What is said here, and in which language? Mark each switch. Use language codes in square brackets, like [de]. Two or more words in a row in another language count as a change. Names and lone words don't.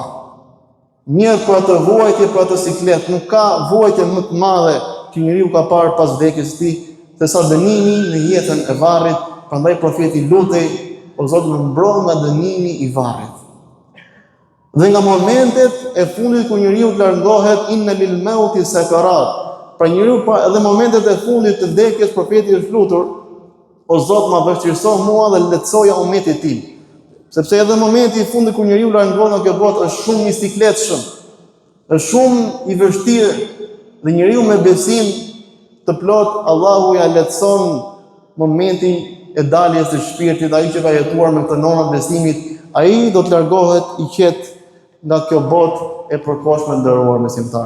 [sq] Mirë për atë vuajtje, për atë siklet, nuk ka vuajtje më të madhe që njeriu ka parë pas vdekjes së tij, se sa dënimi në jetën e varrit. Prandaj profeti lutej: O Zot, më mbroj nga dënimi i varrit. Dhe nga momentet e fundit ku njeriu të largohet, [ar] إن للموت سكرات. [sq] Pra njeriu edhe momentet e fundit të vdekjes, profeti është lutur: O Zot, ma vështirëso mua dhe lehtësoja ummetit tim. Sepse edhe momenti i fundit ku njeriu largohet nga kjo botë është shumë i sikletshëm, është shumë i vështirë, dhe njeriu me besim të plot, Allahu ja lehtëson momentin e daljes së shpirtit, ai që ka jetuar me këtë normë besimit, ai do të largohet i qetë nga kjo botë e përkohshme nderuar besimtar.